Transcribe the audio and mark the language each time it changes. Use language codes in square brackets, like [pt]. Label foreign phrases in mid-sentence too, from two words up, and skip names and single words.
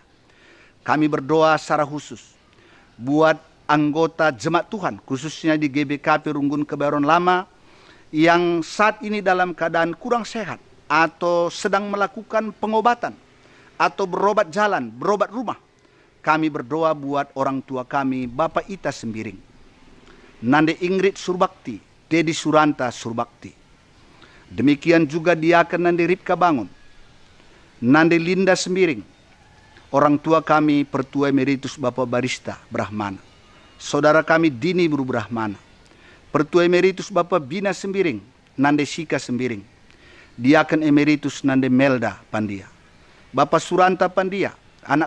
[id] Kami berdoa secara khusus buat anggota jemaat Tuhan, khususnya di GBKP Runggun Kebayoran Lama, yang saat ini dalam keadaan kurang sehat atau sedang melakukan pengobatan atau berobat jalan, berobat rumah. Kami berdoa buat orang tua kami, Bapak Ita Sembiring, Nande Ingrid Surbakti, Dedi Suranta Surbakti. Demikian juga Diaken Nande Ripka Bangun, Nande Linda Sembiring, orang tua kami Pertua Emeritus Bapak Barista Brahmana, saudara kami Dini Buru Brahmana, Pertua Emeritus Bapak Bina Sembiring, Nande Sika Sembiring, Diaken Emeritus Nande Melda Pandia, Bapak Suranta Pandia, anak